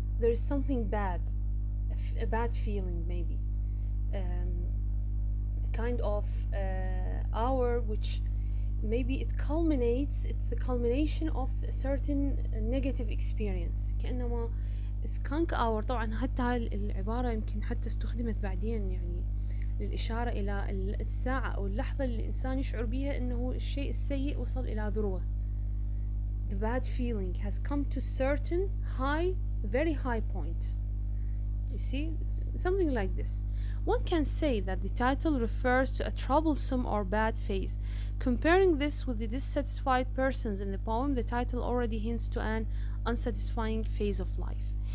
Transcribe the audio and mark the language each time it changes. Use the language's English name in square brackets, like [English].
[English] there is something bad, a bad feeling maybe, um, a kind of hour which maybe it's the culmination of a certain negative experience. [Arabic] كأنما [English] skunk hour. [Arabic] طبعا حتى هاي العبارة يمكن حتى استخدمت بعدين يعني للإشارة إلى الساعة أو اللحظة اللي الإنسان يشعر بها أنه الشيء السيء وصل إلى ذروة. [English] The bad feeling has come to certain high, very high point. You see, something like this. One can say that the title refers to a troublesome or bad phase. Comparing this with the dissatisfied persons in the poem, the title already hints to an unsatisfying phase of life.